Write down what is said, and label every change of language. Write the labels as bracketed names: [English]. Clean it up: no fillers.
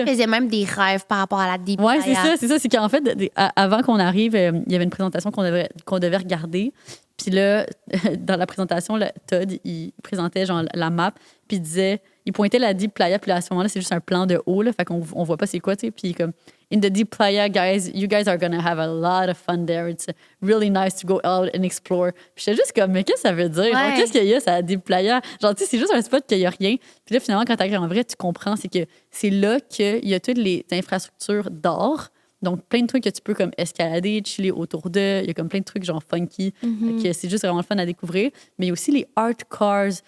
[French] On faisait même des rêves par rapport à la deep Ouais, playa. c'est ça. C'est qu'en fait, avant qu'on arrive, il y avait une présentation qu'on devait regarder. Puis là, dans la présentation, Todd, il présentait genre la map, puis il pointait la Deep Playa, puis là, à ce moment-là, c'est juste un plan de haut, là, fait qu'on voit pas c'est quoi, tu sais. Puis comme, [English] in the Deep Playa, guys, you guys are gonna have a lot of fun there. It's really nice to go out and explore. [French] Puis j'étais juste comme, mais qu'est-ce que ça veut dire? Ouais. Genre, qu'est-ce qu'il y a, ça, Deep Playa? Genre, tu sais, c'est juste un spot qu'il y a rien. Puis là, finalement, quand t'arrives en vrai, tu comprends, c'est que c'est là qu'il y a toutes les infrastructures d'or. Donc, plein de trucs que tu peux comme escalader, chiller autour d'eux. Il y a comme plein de trucs genre funky. Que c'est juste vraiment le fun à découvrir. Mais il y a aussi les art cars.